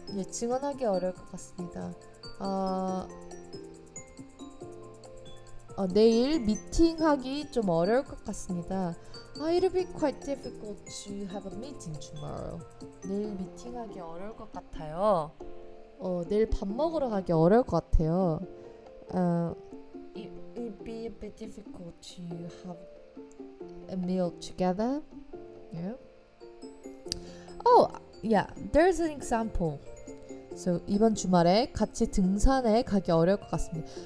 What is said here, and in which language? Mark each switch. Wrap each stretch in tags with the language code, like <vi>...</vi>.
<ko>증언하기 어려울 것 같습니다. 내일 미팅하기 좀 어려울 것 같습니다.</ko> <en>It'll be quite difficult to have a meeting tomorrow.</en> <ko>내일 미팅하기 어려울 것 같아요. 내일 밥 먹으러 가기 어려울 것 같아요.</ko> <en>It'll be a bit difficult to have a meal together. Yeah. Oh, yeah. There's an example.</en> <ko>So 이번 주말에 같이 등산에 가기 어려울 것 같습니다.</ko>